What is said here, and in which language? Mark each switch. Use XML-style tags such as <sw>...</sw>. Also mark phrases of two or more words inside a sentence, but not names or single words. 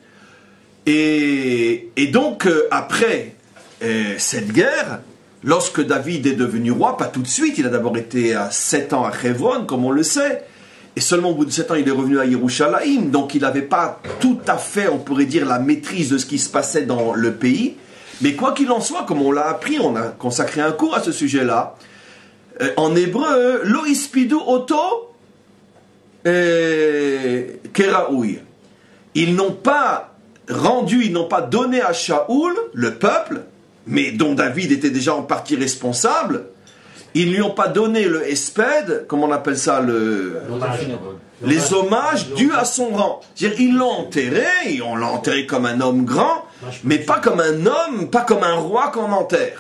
<fr>Et donc, après cette guerre, lorsque David est devenu roi, pas tout de suite, il a d'abord été à 7 ans à Hebron, comme on le sait, et seulement au bout de 7 ans, il est revenu à Yerushalayim, donc il n'avait pas tout à fait, on pourrait dire, la maîtrise de ce qui se passait dans le pays, mais quoi qu'il en soit, comme on l'a appris, on a consacré un cours à ce sujet-là, en hébreu,</fr> <he>לא הספידו אותו כראוי.</he> <fr>Ils n'ont pas rendu, ils n'ont pas donné à Shaoul, le peuple, mais dont David était déjà en partie responsable, ils ne lui ont pas donné le espède, comme on appelle ça, les hommages dus à son rang. C'est-à-dire, ils l'ont enterré, on l'a enterré comme un homme grand, mais pas comme un homme, pas comme un roi qu'on enterre.</fr>